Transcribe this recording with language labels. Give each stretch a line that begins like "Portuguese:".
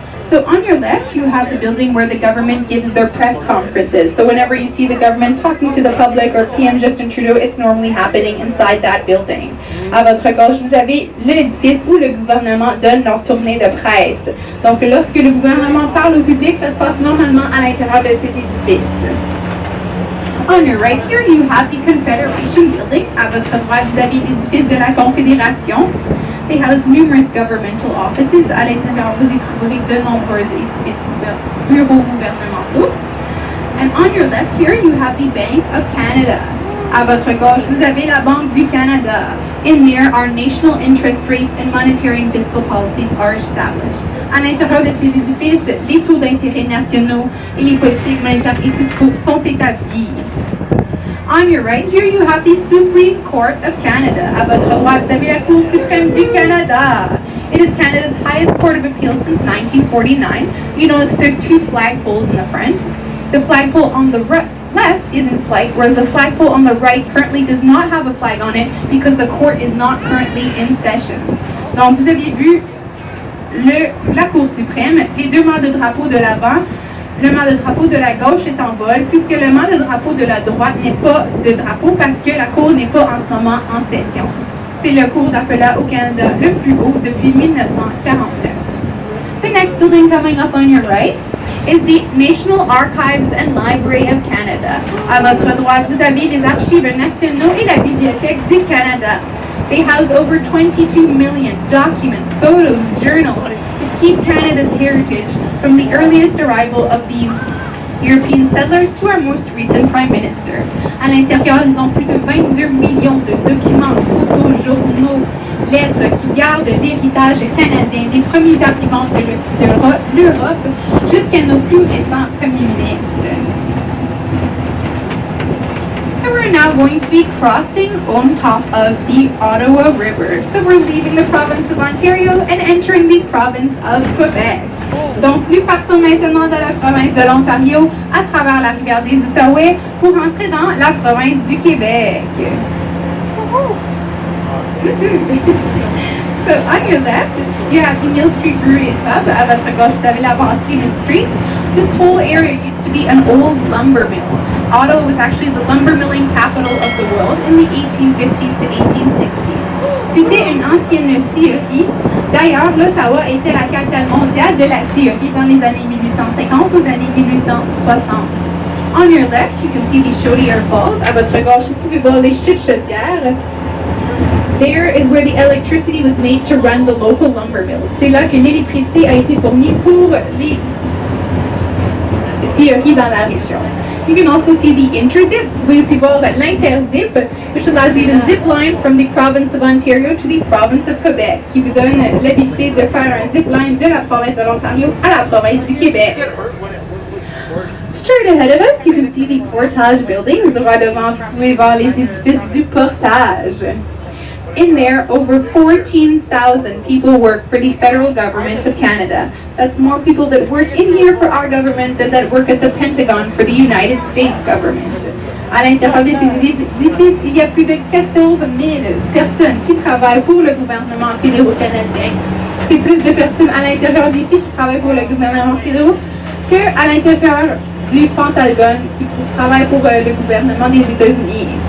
English: So on your left, you have the building where the government gives their press conferences. So whenever you see the government talking to the public or PM Justin Trudeau, it's normally happening inside that building.
French: À votre gauche, vous avez l'édifice où le gouvernement donne leur tournée de presse. Donc lorsque le gouvernement parle au public, ça se passe normalement à l'intérieur de cet édifice.
English: On your right here, you have the Confederation Building.
French: À votre droite, vous avez l'édifice de la Confédération.
English: They house numerous governmental offices.
French: À l'intérieur, vous y trouverez de nombreux édifices bureaux gouvernementaux.
English: And on your left here, you have the Bank of Canada.
French: À votre gauche, vous avez la Banque du Canada.
English: In there, our national interest rates and monetary and fiscal policies are established.
French: À l'intérieur de ces édifices, les taux d'intérêt nationaux et les politiques monétaires et fiscaux sont établis.
English: On your right here, you have the Supreme Court of Canada.
French: À votre droite, vous avez la Cour suprême du Canada.
English: It is Canada's highest court of appeal since 1949. You notice there's two flagpoles in the front. The flagpole on the left is in flight, whereas the flagpole on the right currently does not have a flag on it because the court is not currently in session.
French: Donc, vous aviez vu la Cour suprême, les deux mâts de drapeau de l'avant, le mât de drapeau de la gauche est en vol, puisque le mât de drapeau de la droite n'est pas de drapeau parce que la Cour n'est pas en ce moment en session. C'est le cours d'appelat au Canada le plus haut depuis 1949.
English: The next building coming up on your right is the National Archives and Library of Canada.
French: À votre droite, vous avez les archives nationaux et la Bibliothèque du Canada.
English: They house over 22 million documents, photos, journals that keep Canada's heritage from the earliest arrival of the European settlers to our most recent Prime Minister.
French: À l'intérieur, ils ont plus de 22 millions de documents, photos, journaux, lettres qui gardent l'héritage canadien des premiers arrivants de l'Europe jusqu'à nos plus récents premiers ministres.
English: So we're now going to be crossing on top of the Ottawa River. So we're leaving the province of Ontario and entering the province of Quebec.
French: Donc nous partons maintenant dans la province de l'Ontario à travers la rivière des Outaouais pour entrer dans la province du Québec.
English: So on your left, you have the Mill Street Brewery and Pub.
French: À votre gauche, vous avez la brasserie Mill Street.
English: This whole area used to be an old lumber mill. Ottawa was actually the lumber milling capital of the world in the 1850s to 1860s.
French: C'était une ancienne scierie. D'ailleurs, l'Ottawa était la capitale mondiale de la scierie dans les années 1850 aux années 1860.
English: On your left, you can see the Chaudière Falls.
French: À votre gauche, vous pouvez voir les chutes chaudières.
English: There is where the electricity was made to run the local lumber mills.
French: C'est là que l'électricité a été fournie pour les scieries dans la région.
English: You can also see the interzip.
French: Vous pouvez aussi voir l'interzip,
English: which allows you to zip line from the province of Ontario to the province of Quebec,
French: qui vous donne l'habilité de faire un zip line de la province de l'Ontario à la province du Québec.
English: Straight ahead of us, you can see the portage buildings.
French: Droit devant, vous pouvez voir les édifices du portage.
English: In there, over 14,000 people work for the federal government of Canada. That's more people that work in here for our government than that work at the Pentagon for the United States government.
French: À l'intérieur de ces édifices, il y a plus de 14 000 personnes qui travaillent pour le gouvernement fédéral canadien. C'est plus de personnes à l'intérieur d'ici qui travaillent pour le gouvernement fédéral qu'à l'intérieur du Pentagone qui travaille pour le gouvernement des États-Unis.